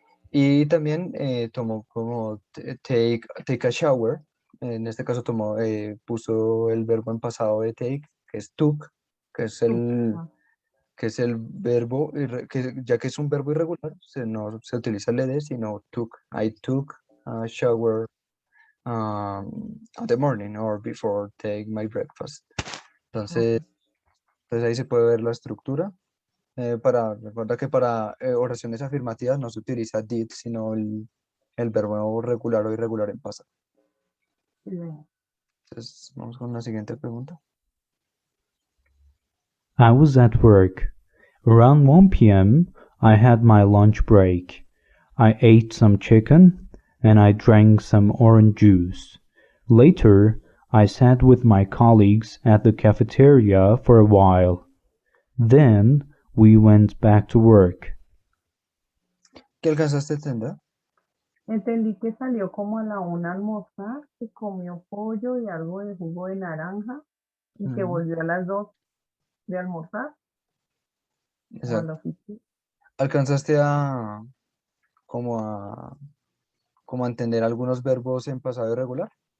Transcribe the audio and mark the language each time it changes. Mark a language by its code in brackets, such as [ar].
[es] Y también tomó como [en] take a shower. [es] En este caso puso el verbo en pasado de take, que es took, que es el, Ah, que es el verbo, que ya que es un verbo irregular, no se utiliza el ed, sino took. [en] I took a shower at the morning or before take my breakfast. [es] Entonces, ok. entonces ahí se puede ver la estructura. Recuerda que para oraciones afirmativas no se utiliza did, sino el verbo regular o irregular en pasado. Sí, veo. Entonces, vamos con la siguiente pregunta. [en] I was at work. Around 1 p.m., I had my lunch break. I ate some chicken and I drank some orange juice. Later, I sat with my colleagues at the cafeteria for a while. Then we went back to work. [es] ¿Qué alcanzaste a entender? Entendí que salió como a la 1 a almorzar, que comió pollo y algo de jugo de naranja y que Ujú, volvió a las 2 de almorzar o a la oficina. ¿Alcanzaste como a, como a entender algunos verbos en pasado irregular?